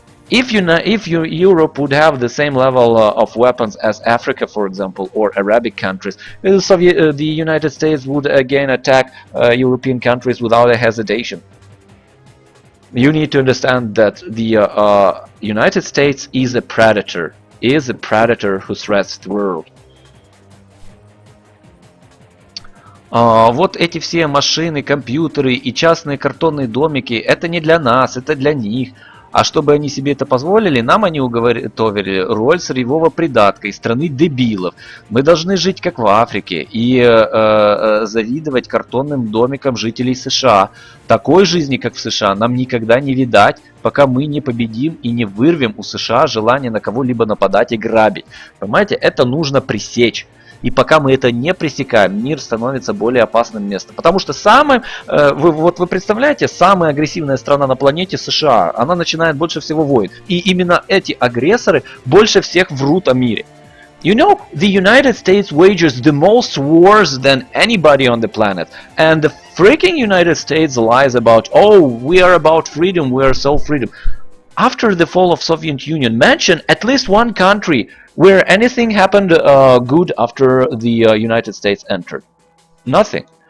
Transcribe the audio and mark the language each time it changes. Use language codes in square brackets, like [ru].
[en] If Europe would have the same level of weapons as Africa, for example, or Arabic countries, the United States would again attack European countries without a hesitation. You need to understand that the United States is a predator who threats the world. [ru] Вот эти все машины, компьютеры и частные картонные домики, это не для нас, это для них. А чтобы они себе это позволили, нам они уготовили роль сырьевого придатка из страны дебилов. Мы должны жить как в Африке и завидовать картонным домикам жителей США. Такой жизни, как в США, нам никогда не видать, пока мы не победим и не вырвем у США желание на кого-либо нападать и грабить. Понимаете, это нужно пресечь. И пока мы это не пресекаем, мир становится более опасным местом. Потому что вы представляете, самая агрессивная страна на планете США, она начинает больше всего войн. И именно эти агрессоры больше всех врут о мире. [en] You know, the United States wages the most wars than anybody on the planet. And the freaking United States lies about, oh, we are about freedom, we are so freedom. After the fall of Soviet Union, mention at least one country where anything happened good after the United States entered. Nothing.